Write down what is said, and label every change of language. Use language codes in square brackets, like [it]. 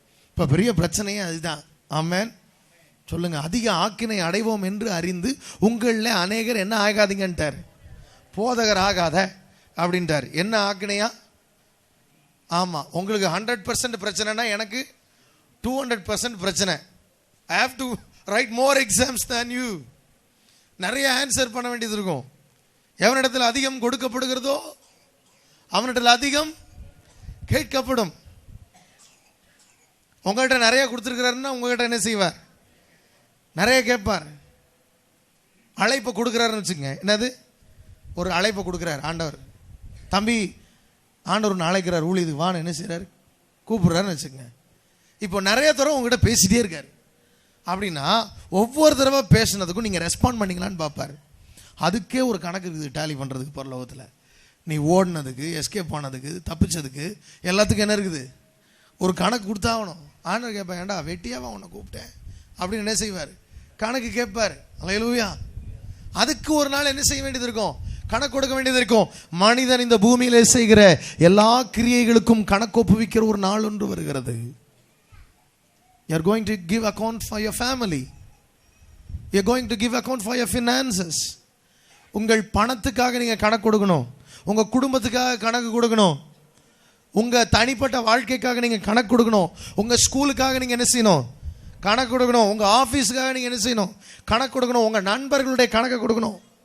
[ta] இப்போ பெரிய பிரச்சனையே அதுதான். ஆமென். சொல்லுங்க. அதிக ஆக்கினை அடைவோம் என்று அறிந்து உங்களில் அநேகர் என்ன ஆகாதீங்கன்ட்டார்? போதகர் ஆகாத அப்படின்ட்டார். என்ன ஆக்கினையா? ஆமா, உங்களுக்கு 100% பிரச்சனைனா எனக்கு 200% பிரச்சனை. [en] I have to write more exams than you. [ta] நிறைய ஆன்சர் பண்ண வேண்டியது இருக்கும். எவனிடத்தில் அதிகம் கொடுக்கப்படுகிறதோ அவனிடத்தில் அதிகம் கேட்கப்படும். உங்கள்கிட்ட நிறைய கொடுத்துருக்கிறாருன்னா உங்ககிட்ட என்ன செய்வார்? நிறைய கேட்பார். அழைப்பை கொடுக்குறாருன்னு வச்சுங்க. என்னது? ஒரு அழைப்பை கொடுக்குறாரு ஆண்டவர். தம்பி, ஆண்டவர் ஒன்று அழைக்கிறார், ஊழியதுக்கு வான்னு என்ன செய்கிறார்? கூப்பிடுறாருன்னு வச்சுக்கோங்க. இப்போ நிறைய தடவை உங்ககிட்ட பேசிட்டே இருக்காரு அப்படின்னா ஒவ்வொரு தடவை பேசுனதுக்கும் நீங்கள் ரெஸ்பாண்ட் பண்ணிங்களான்னு பார்ப்பார். அதுக்கே ஒரு கணக்கு இருக்குது டேலி பண்ணுறதுக்கு. பரலோகத்தில் நீ ஓடினதுக்கு, எஸ்கேப் ஆனதுக்கு, தப்பிச்சதுக்கு எல்லாத்துக்கும் என்ன இருக்குது? ஒரு கணக்கு கொடுத்தாகணும். ஆண்டவர் கேட்பேன், ஏண்டா வெட்டியாவா உன்னை கூப்பிட்டேன் அப்படின்னு என்ன செய்வார்? கணக்கு கேட்பார். அல்லேலூயா. அதுக்கு ஒரு நாள் என்ன செய்ய வேண்டியது இருக்கும்? கணக்கு கொடுக்க வேண்டியது இருக்கும். மனிதன் இந்த பூமியிலே செய்கிற எல்லா கிரியைகளுக்கும் கணக்கு ஒப்புவிக்கிற ஒரு நாள் ஒன்று வருகிறது. [en] You are going to give account for your family. You are going to give account for your finances. [ta] உங்கள் பணத்துக்காக நீங்க கணக்கு கொடுக்கணும். உங்க குடும்பத்துக்காக கணக்கு கொடுக்கணும். உங்க தனிப்பட்ட வாழ்க்கைக்காக நீங்க கணக்கு கொடுக்கணும். உங்க ஸ்கூலுக்காக நீங்க என்ன செய்யணும்? கணக்கு கொடுக்கணும். உங்க ஆஃபீஸுக்காக நீங்க என்ன செய்யணும்? கணக்கு கொடுக்கணும். உங்க நண்பர்களுடைய கணக்கு கொடுக்கணும்.